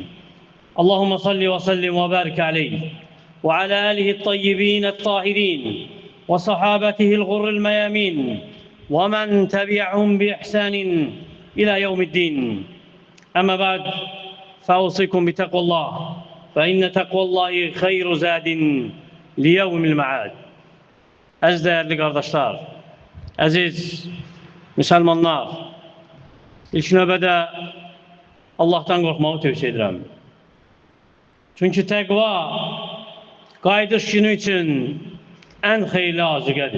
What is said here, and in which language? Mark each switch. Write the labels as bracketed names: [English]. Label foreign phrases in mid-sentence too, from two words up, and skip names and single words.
[Arabic] اللهم صل وسلم وبارك عليه وعلى آله الطيبين الطاهرين وصحابته الغر الميامين ومن تبعهم بإحسان إلى يوم الدين. أما بعد، فأوصيكم بتقوى الله، فإن تقوى الله خير زاد ليوم المعاد. [Azerbaijani] Əziz [Turkish] değerli kardeşler, [Azerbaijani] aziz Müslümanlar, ilk növbədə Allah'tan qorxmağı tövsiyə edirəm. Çünki təqva qayıdış günü üçün ən xeyirli azıqədir.